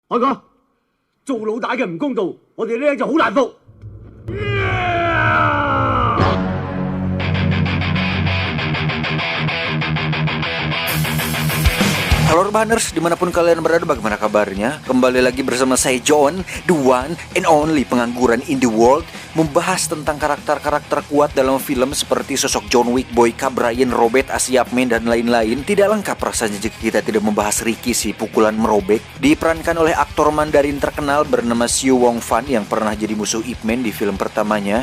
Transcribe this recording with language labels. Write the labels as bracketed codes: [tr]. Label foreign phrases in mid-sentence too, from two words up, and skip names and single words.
[yue] 海哥，做老大嘅唔公道，我哋呢就好難服。 [id] Halo Urbaners, dimanapun kalian berada, bagaimana kabarnya? Kembali lagi bersama saya John, [en] the one and only [id] pengangguran [en] in the world, [id] membahas tentang karakter-karakter kuat dalam film seperti sosok John Wick, Boyka, Brian, Robert, Asia Man, dan lain-lain. Tidak lengkap rasanya jika kita tidak membahas Ricky, si pukulan merobek. Diperankan oleh aktor Mandarin terkenal bernama Siu Wong Fan yang pernah jadi musuh Ip Man di film pertamanya.